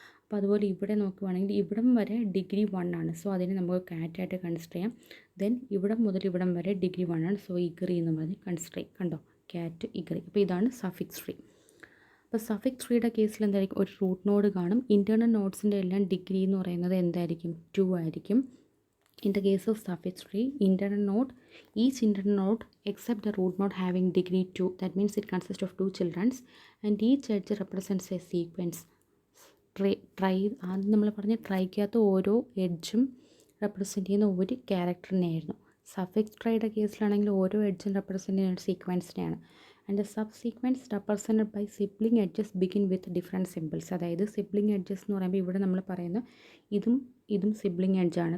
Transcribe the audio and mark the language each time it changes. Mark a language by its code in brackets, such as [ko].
[ml] അപ്പോൾ അതുപോലെ ഇവിടെ നോക്കുവാണെങ്കിൽ ഇവിടം വരെ ഡിഗ്രി 1 ആണ്. സോ അതിനെ നമുക്ക് കാറ്റായിട്ട് കൺസിഡർ ചെയ്യാം. ദെൻ ഇവിടം മുതൽ ഇവിടം വരെ ഡിഗ്രി 1 ആണ്. സോ ഇഗ്രി എന്ന് പറഞ്ഞ് കൺസിഡർ ചെയ്യും. കണ്ടോ, കാറ്റ് ഇഗ്രി. അപ്പോൾ ഇതാണ് സഫിക്സ് ട്രീ. അപ്പോൾ സഫിക്സ് ട്രീയുടെ കേസിൽ എന്തായിരിക്കും, ഒരു റൂട്ട് നോഡ് കാണും. ഇൻറ്റേർണൽ നോട്ട്സിൻ്റെ എല്ലാം ഡിഗ്രി എന്ന് പറയുന്നത് എന്തായിരിക്കും, 2 ആയിരിക്കും. [en] In the case of suffix tree, each internal node except the root node having degree 2, that means it consists of 2 children and each edge represents a sequence. [ml] Try ആദ്യം നമ്മൾ പറഞ്ഞ ട്രൈക്കകത്ത് ഓരോ എഡ്ജും റെപ്രസെൻറ്റ് ചെയ്യുന്ന ഒരു ക്യാരക്ടറിനെയായിരുന്നു. സഫിക്സ് ട്രൈയുടെ കേസിലാണെങ്കിൽ ഓരോ എഡ്ജും റെപ്രസെൻറ്റ് ചെയ്യുന്ന ഒരു സീക്വൻസിനെയാണ്. [en] And the sub sequence represented by sibling edges begin with different symbols. [ml] അതായത് സിബ്ലിംഗ് എഡ്ജസ് എന്ന് പറയുമ്പോൾ ഇവിടെ നമ്മൾ പറയുന്ന ഇതും സിബ്ലിംഗ് എഡ്ജാണ്.